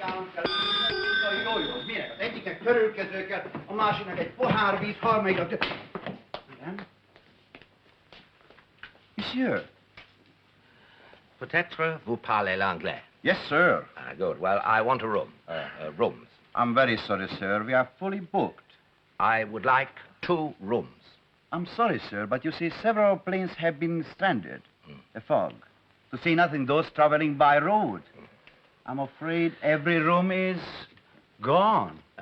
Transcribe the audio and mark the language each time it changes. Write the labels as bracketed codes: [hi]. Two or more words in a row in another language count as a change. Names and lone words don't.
[hu] Minek az egyiknek törölkező kell, a másiknak egy pohár víz, harmadiknak... Igen? [fr] Monsieur. Peut-être vous parlez l'anglais. [en] Yes, sir. Ah, good. Well, I want a room. Rooms. I'm very sorry, sir. We are fully booked. I would like 2 rooms. I'm sorry, sir, but you see, several planes have been stranded. The fog. To say nothing those traveling by road. I'm afraid every room is gone.